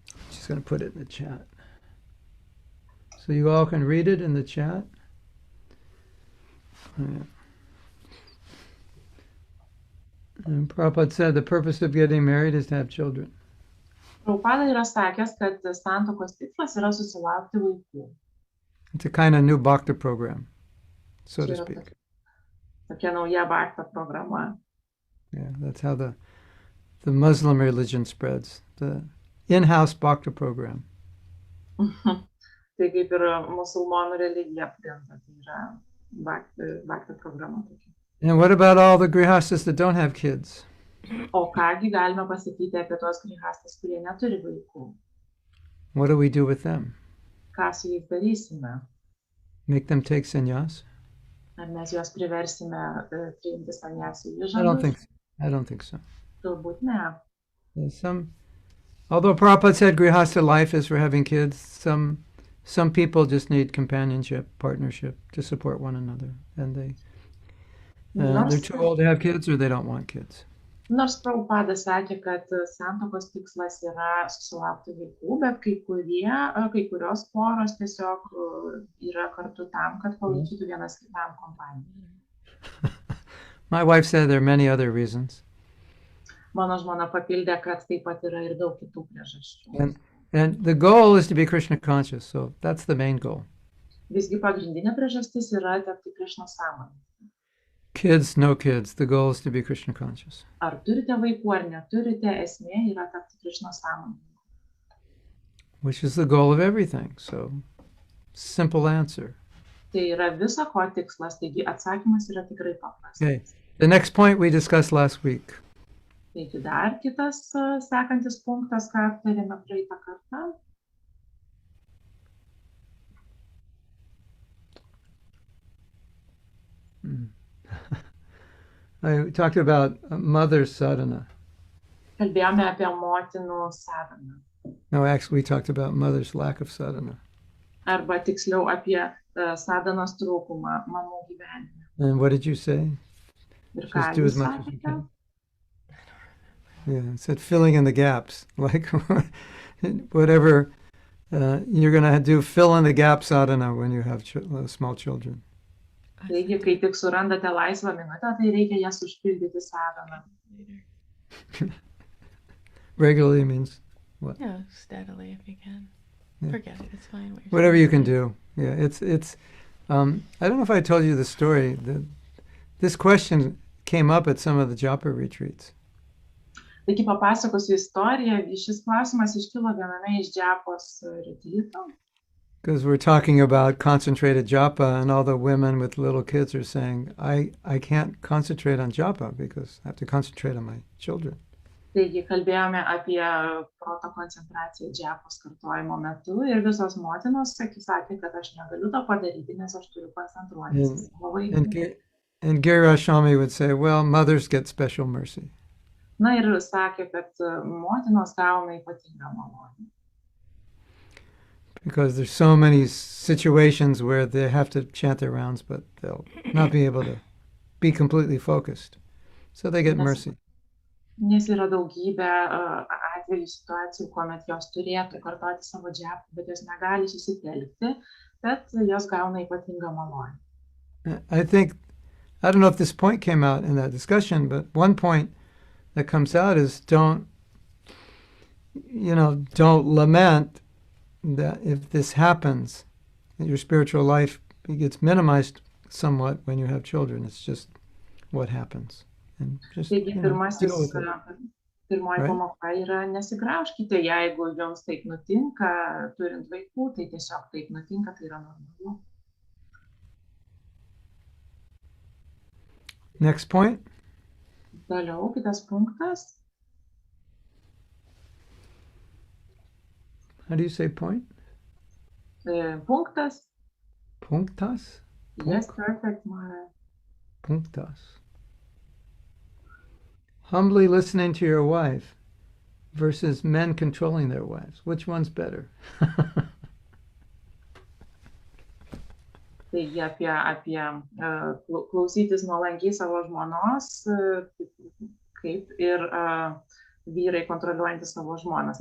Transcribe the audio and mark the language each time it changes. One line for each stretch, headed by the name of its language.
English: Just going to put it in the chat. So you all can read it in the chat. Yeah. And Prabhupada said the purpose of getting married is to have children.
Lithuanian: Prabhupada yra sakęs, kad santuokos tikslas yra susilaukti vaikų.
English: It's a kind of new bhakti program, so to
Lithuanian: Čia yra
English: speak.
Lithuanian: tokia nauja bhakti programa.
English: Yeah, that's how the Muslim religion spreads. The in-house bhakti program.
Lithuanian: Tai kaip ir musulmonų religija plinta, tai yra bhakti programa tokia.
English: And what about all the grihastas that don't have kids?
Lithuanian: O kągi galime pasakyti apie tuos grihastas, kurie neturi vaikų?
English: What do we do with them?
Lithuanian: Ką su jais darysime?
English: Make them take sannyas?
Lithuanian: Ar mes juos priversime priimti sannyasų
English: I don't
Lithuanian: įžadus?
English: think so.
Lithuanian: Galbūt ne.
English: Although Prabhupada said grihastha life is for having kids, some people just need companionship, partnership to support one another, and they're too old to have kids or they don't want kids.
Lithuanian: Nors Prabhupada sakė, kad santuokos tikslas yra susilaukti vaikų, bet kai kurios poros tiesiog yra kartu tam, kad palaikytų vienas kitam kompaniją.
English: My wife said there are many other reasons.
Lithuanian: Mano žmona papildė, kad taip pat yra ir daug kitų priežasčių.
English: And the goal is to be Krishna conscious, so that's the main goal.
Lithuanian: Visgi pagrindinė priežastis yra tapti Krishna sąmonė.
English: Kids, no kids, the goal is to be Krishna conscious.
Lithuanian: Ar turite vaikų, ar neturite, esmė yra tapti Krishna sąmonė.
English: Which is the goal of everything, so simple answer.
Lithuanian: Tai yra viso ko tikslas, taigi atsakymas yra tikrai paprastas.
English: Okay. The next point we discussed last week.
Lithuanian: Taigi dar kitas sekantis punktas, ką aptarėme praeitą kartą.
English: I talked about mother's sadhana.
Lithuanian: Kalbėjome apie motinų sadhaną.
English: No, actually we talked about mother's lack of sadhana.
Lithuanian: Arba tiksliau apie sadhanos trūkumą mamų gyvenime.
English: And what did you say?
Lithuanian: Ir ką
English: Just do
Lithuanian: jūs
English: as much as you
Lithuanian: sakėte?
English: can. Yeah, it said filling in the gaps. Like whatever you're going to do, fill in the gaps sadhana when you have small children.
Lithuanian: Taigi, kai tik surandate laisvą minutę, tai reikia jas užpildyti sadhaną.
English: Regularly means what? Yeah, steadily if you can. Yeah. Forget it, it's fine. Whatever you can do. Yeah, it's. I don't know if I told you the story. This question came up at some of the japa retreats.
Lithuanian: Taigi papasakosiu istoriją. Šis klausimas iškilo viename iš džapos retryto.
English: Because we're talking about concentrated japa, and all the women with little kids are saying, I can't concentrate on japa because I have to concentrate on my children.
Lithuanian: Taigi kalbėjome apie proto koncentraciją džapos kartojimo metu ir visos motinos sakė, kad aš negaliu to padaryti, nes aš turiu koncentruotis į savo vaikų.
English: And Grihastha would say, well, mothers get special mercy.
Lithuanian: Na ir sakė, kad motinos gauna ypatingą malonę.
English: Because there's so many situations where they have to chant their rounds, but they'll not be able to be completely focused. So they get mercy.
Lithuanian: Nes yra daugybė atvejų situacijų, kuomet jos turėtų kartoti savo džapą, bet jos negali susitelkti, bet jos gauna ypatingą malonę.
English: I don't know if this point came out in that discussion, but one point that comes out is don't lament that if this happens, that your spiritual life gets minimized somewhat when you have children. It's just what happens. And just,
Lithuanian: Taigi pirmoji
English: right?
Lithuanian: pamoka yra nesigraužkite, jeigu jums taip nutinka, turint vaikų, tai tiesiog taip nutinka, tai yra normalu.
English: Next point.
Lithuanian: Toliau, kitas punktas.
English: How do you say point?
Lithuanian: Punktas. Punktas?
English: Yes, perfect, Mara.
Lithuanian: Punktas.
English: Humbly listening to your wife versus men controlling their wives. Which one's better?
Lithuanian: Taigi apie klausytis nuolankiai savo žmonos, kaip ir vyrai kontroliuojantys savo žmonas.